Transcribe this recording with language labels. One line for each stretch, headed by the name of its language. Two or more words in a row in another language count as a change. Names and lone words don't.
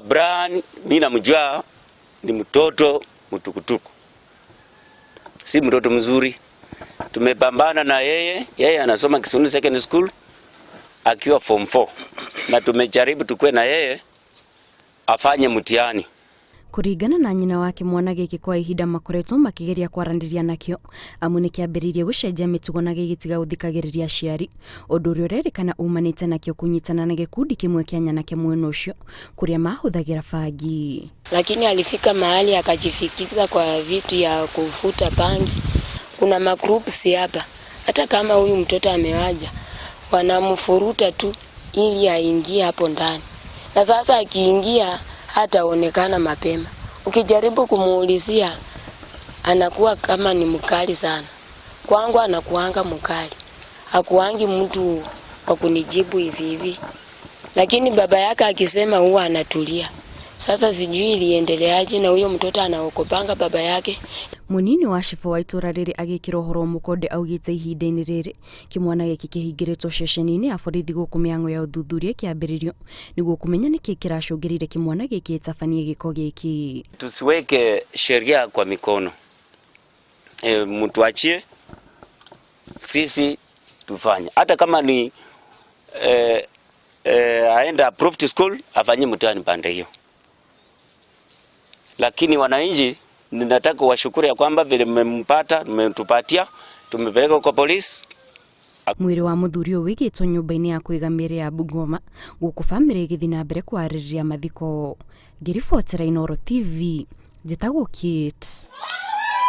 Swahili: Brian mimi namjua ni mtoto mtukutuku. Si mtoto mzuri. Tumepambana na yeye anasoma Kisuluni Secondary School akiwa form 4 na tumejaribu tukue na yeye afanye mtihani.
Kikuyu: Kuringana na nyina wake mwana gĩkĩ kwa ihinda makoretwo makĩgeria kwaranĩria nakĩo amu nĩ kĩambĩrĩirie gũcenjia mĩtugo na gĩgĩtiga gũthikagĩrĩria aciari ũndũ ũrĩa ũrerĩkana umanĩte nakĩo kũnyitana na gĩkundi kĩmwe kĩa nyanake mwena ũcio kũrĩa mahũthagĩra bangi.
Swahili: Lakini alifika mahali akajifikiza kwa vitu ya kufuta bangi. Kuna magroups hapa. Hata kama huyu mtoto amewaja wanamfuruta tu ili aingie hapo ndani. Na sasa akiingia hataonekana mapema. Ukijaribu kumuulizia anakuwa kama ni mkali sana. Kwangu anakuanga mkali. Hakuangi mtu wa kunijibu hivi. Lakini baba yake akisema huwa anatulia. Sasa sijui iliendeleaje na huyo mtoto anaokopanga baba yake.
Kikuyu: Munini wa cibo wa itura rĩrĩ agĩkĩra ũhoro mũkonde augĩte ihinda-inĩ rĩrĩ kĩmwana gĩkĩ kĩhingĩrĩtwo ceceni-inĩ ya borithi gũkũ mĩhang'o ya ũthuthuria kĩambĩrĩrio nĩguo kũmenya nĩkĩ kĩracũngĩrĩire kĩmwana gĩkĩ ĩtabanie gĩko gĩkĩ.
Swahili: Tusiweke sheria kwa mikono. Mtu achie sisi tufanye. Hata kama ni aenda
English: approved school
Swahili: afanye mtihani pande hiyo. Lakini wananchi ninataka washukuru ya kwamba vile mmempata, mmetupatia, tumepeleka kwa polisi.
Kikuyu: Mwĩrĩ wa mũthuri ũyũ wĩigĩtwo nyũmba-inĩ ya kũiga mĩĩrĩ ya Bungoma gũkũ bamĩrĩ ĩgĩthiĩ na mbere kwarĩrĩria mathiko. Ngĩribotera Inooro TV, njĩtagwo Kate.